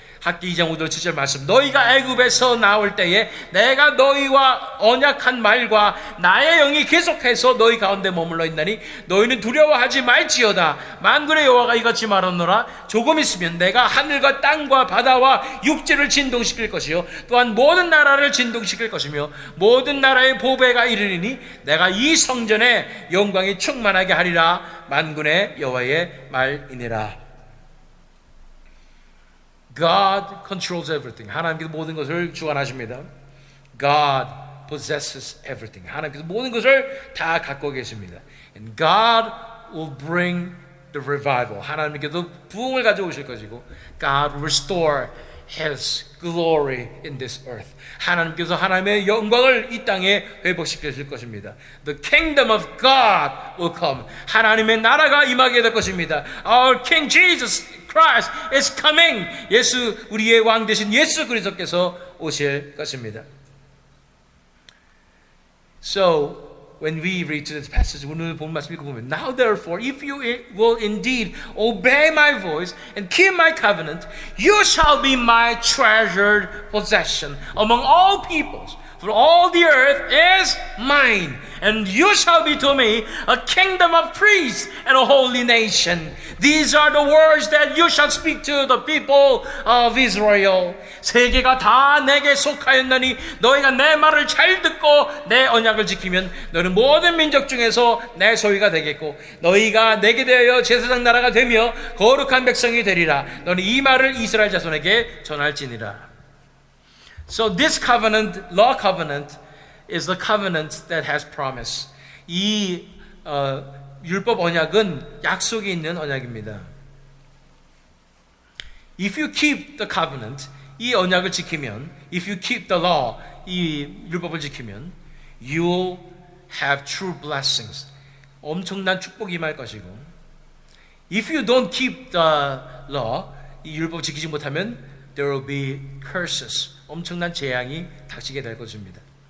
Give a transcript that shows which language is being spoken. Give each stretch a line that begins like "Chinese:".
Korean: 학기 2장 5절 7절 말씀 너희가 애굽에서 나올 때에 내가 너희와 언약한 말과 나의 영이 계속해서 너희 가운데 머물러 있나니 너희는 두려워하지 말지어다. 만군의 여호와가 이같이 말하노라. 조금 있으면 내가 하늘과 땅과 바다와 육지를 진동시킬 것이요 또한 모든 나라를 진동시킬 것이며 모든 나라의 보배가 이르리니 내가 이 성전에 영광이 충만하게 하리라. 만군의 여호와의 말이니라.
English: God controls everything.
Korean: 하나님께서 모든 것을 주관하십니다.
English: God possesses everything.
Korean: 하나님께서 모든 것을 다 갖고 계십니다.
English: And God will bring the revival.
Korean: 하나님께서 부흥을 가져오실 것이고
English: God will restore His glory in this earth.
Korean: 하나님께서 하나님의 영광을 이 땅에 회복시키실 것입니다.
English: The kingdom of God will come.
Korean: 하나님의 나라가 임하게 될 것입니다.
English: Our King Jesus Christ is coming.
Korean: 예수 우리의 왕 되신 예수 그리스도께서 오실 것입니다.
English: So when we read to this passage,
Korean: 오늘 본 말씀 읽어보면
English: Now therefore, if you will indeed obey my voice and keep my covenant, you shall be my treasured possession among all peoples, For all the earth is mine, and you shall be to me a kingdom of priests and a holy nation. These are the words that you shall speak to the people of Israel.
Korean: 세계가 다 내게 속하였나니 너희가 내 말을 잘 듣고 내 언약을 지키면 너는 모든 민족 중에서 내 소유가 되겠고 너희가 내게 대하여 제사장 나라가 되며 거룩한 백성이 되리라. 너는 이 말을 이스라엘 자손에게 전할지니라.
English: So this covenant, law covenant, is the covenant that has promise.
Korean: 이 율법 언약은 약속이 있는 언약입니다.
English: If you keep the covenant,
Korean: 이 언약을 지키면,
English: if you keep the law,
Korean: 이 율법을 지키면,
English: you will have true blessings.
Korean: 엄청난 축복이 임할 것이고,
English: if you don't keep the law,
Korean: 이 율법 지키지 못하면,
English: there will be curses.
Korean: 엄청난 재앙이 닥치게 될 것입니다.